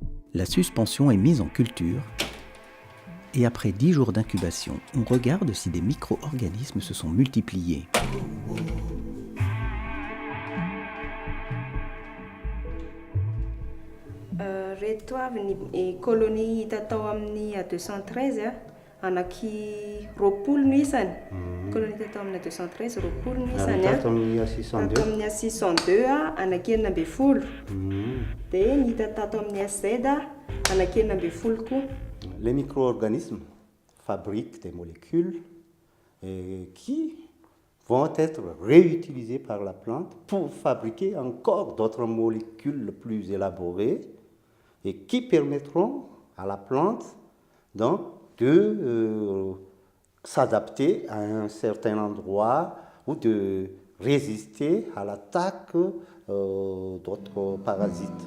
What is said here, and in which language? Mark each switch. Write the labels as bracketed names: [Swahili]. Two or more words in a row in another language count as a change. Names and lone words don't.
[French] La suspension est mise en culture et après 10 jours d'incubation, on regarde si des micro-organismes se sont multipliés. [Malagasy] Reto avy ny colonie hita tao amin'ny 213 anaky roapolo no isany. Colonie hita tao amin'ny 213 roapolo no isany. Tato amin'ny 602. Tato amin'ny 602 anaky 40. Dia ny hita tato amin'ny SZ anaky 40 koa. [French] Les micro-organismes fabriquent des molécules qui vont être réutilisées par la plante pour fabriquer encore d'autres molécules plus élaborées et qui permettront à la plante donc de s'adapter à un certain endroit ou de résister à l'attaque d'autres parasites.